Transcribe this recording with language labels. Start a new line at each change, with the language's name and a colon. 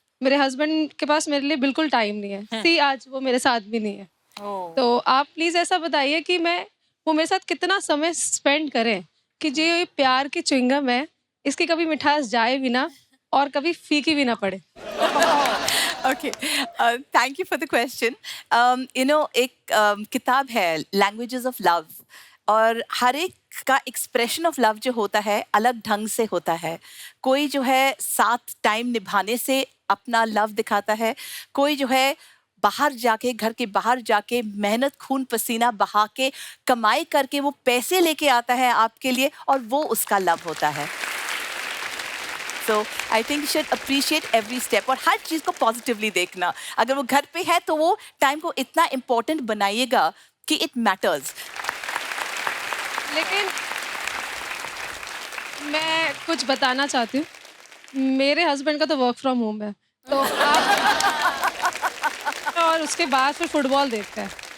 Hindi: मेरे हस्बैंड के पास मेरे लिए बिल्कुल टाइम नहीं है। सी आज वो मेरे साथ भी नहीं है। तो आप प्लीज ऐसा बताइए कि वो मेरे साथ कितना समय स्पेंड करें कि जो ये प्यार की च्युइंगम है इसकी कभी मिठास जाए भी ना और कभी फीकी भी ना पड़े।
English: Okay, thank you for the question.
Hindi: एक किताब है लैंग्वेजेस ऑफ लव, और हर एक का एक्सप्रेशन ऑफ लव जो होता है अलग ढंग से होता है। कोई जो है साथ टाइम निभाने से अपना लव दिखाता है, कोई जो है बाहर जाके, घर के बाहर जाके मेहनत खून पसीना बहा के कमाई करके वो पैसे लेके आता है आपके लिए, और वो उसका लव होता है।
English: So I think you should appreciate every step
Hindi: और हर चीज को पॉजिटिवली देखना। अगर वो घर पे है तो वो टाइम को इतना इम्पोर्टेंट बनाइएगा कि
English: It matters.
Hindi: लेकिन मैं कुछ बताना चाहती हूँ, मेरे हस्बैंड का तो वर्क फ्रॉम होम है, तो और उसके बाद फिर फुटबॉल देखते हैं।